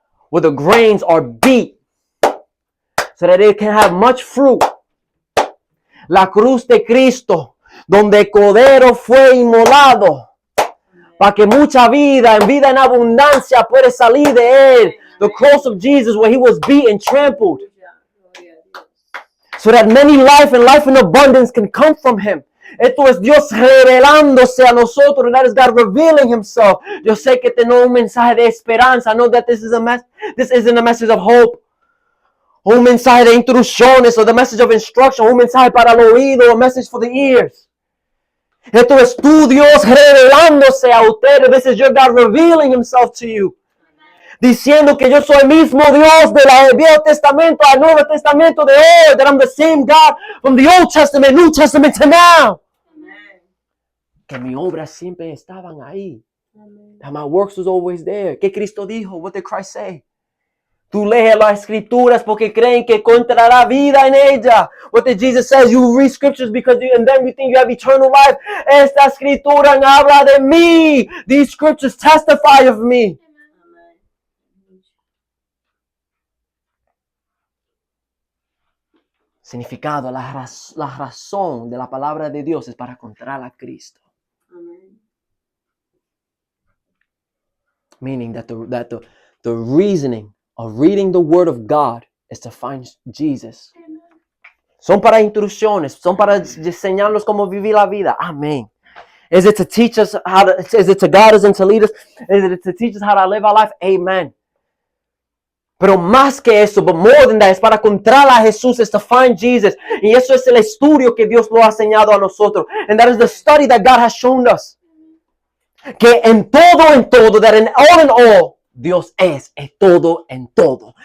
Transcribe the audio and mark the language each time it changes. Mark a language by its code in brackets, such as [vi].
[en] Where the grains are beat. So that it can have much fruit. [es] La cruz de Cristo. Donde el Cordero fue inmolado. Para que mucha vida, en vida en abundancia, puede salir de él. [en] The cross of Jesus where he was beaten, trampled. So that many life and life in abundance can come from him. [es] Esto es Dios revelándose a nosotros. [en] That is God revealing himself. [es] Yo sé que tengo un mensaje de esperanza. [en] I know that this isn't a message of hope. [es] Un mensaje de instrucciones, [en] or the message of instruction. [es] Un mensaje para el oído, [en] a message for the ears. [es] Esto es tu Dios revelándose a ustedes. [en] This is your God revealing himself to you. [es] Diciendo que yo soy el mismo Dios del Viejo Testamento al Nuevo Testamento de hoy. [en] That I'm the same God from the Old Testament, New Testament to now. Amen. [es] Que mis obras siempre estaban ahí. [en] Amen. That my works was always there. [es] ¿Qué Cristo dijo? [en] What did Christ say? [es] Tú lees las escrituras porque creen que encontrará vida en ella. [en] What did Jesus say? You read scriptures because and then you think you have eternal life. [es] Esta escritura habla de mí. [en] These scriptures testify of me. Amen. [es] Significado, la razón de la palabra de Dios es para encontrar a Cristo. [en] Amen. Meaning that the reasoning of reading the Word of God is to find Jesus. [es] Son para instrucciones, son para enseñarnos cómo vivir la vida. Amén. [en] Is it to teach us is it to guide us and to lead us? Is it to teach us how to live our life? Amen. [es] Pero más que eso, [en] but more than that, [es] es para encontrar a Jesús, [en] is to find Jesus. [es] Y eso es el estudio que Dios lo ha enseñado a nosotros. [en] And that is the study that God has shown us. [es] Que en todo, [en] that in all, [es] Dios es todo en todo.